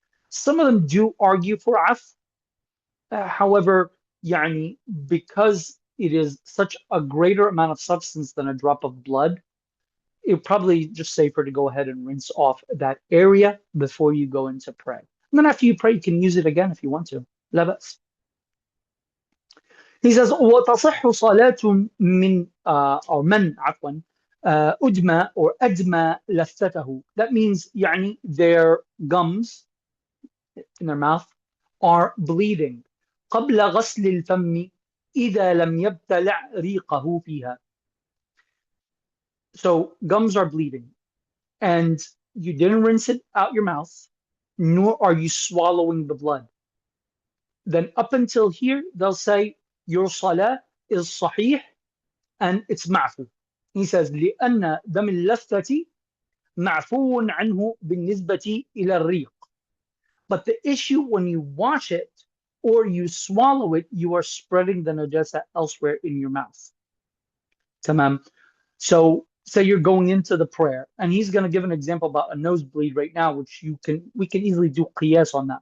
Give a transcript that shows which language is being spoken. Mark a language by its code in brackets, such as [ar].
[en] Some of them do argue for af. However, yani, because it is such a greater amount of substance than a drop of blood, it probably just safer to go ahead and rinse off that area before you go into pray. And then after you pray, you can use it again if you want to. [ar] لا بأس. [en] He says, [ar] وتصح صلاة من or من عفوا أدمى or أدمى لثته. [en] That means يعني their gums in their mouth are bleeding. [ar] قبل غسل الفم إذا لم يبتلع ريقه فيها. [en] So gums are bleeding and you didn't rinse it out your mouth, nor are you swallowing the blood. Then up until here, they'll say your salah is sahih and it's ma'fu. He says, [ar] لأن دم اللثة معفو عنه بالنسبة إلى الريق. [en] But the issue when you wash it or you swallow it, you are spreading the najasa elsewhere in your mouth. Tamam. So say you're going into the prayer, and he's going to give an example about a nosebleed right now, which we can easily do qiyas on that.